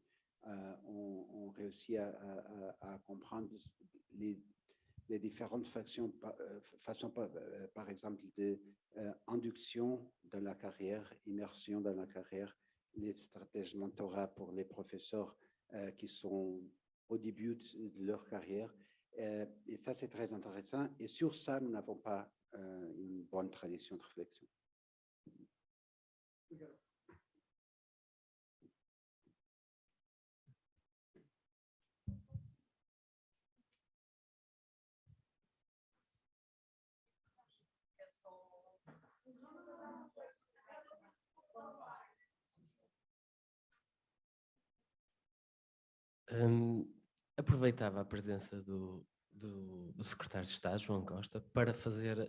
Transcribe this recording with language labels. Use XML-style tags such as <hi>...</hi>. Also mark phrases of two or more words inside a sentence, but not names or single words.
<fr>On réussit à comprendre les différentes façons, par exemple, d'induction dans la carrière, immersion dans la carrière, les stratégies de mentorat pour les professeurs qui sont au début de leur carrière. Et ça, c'est très intéressant. Et sur ça, nous n'avons pas une bonne tradition de réflexion.</fr> <pt>Aproveitava a presença do secretário de Estado, João Costa, para fazer...</pt>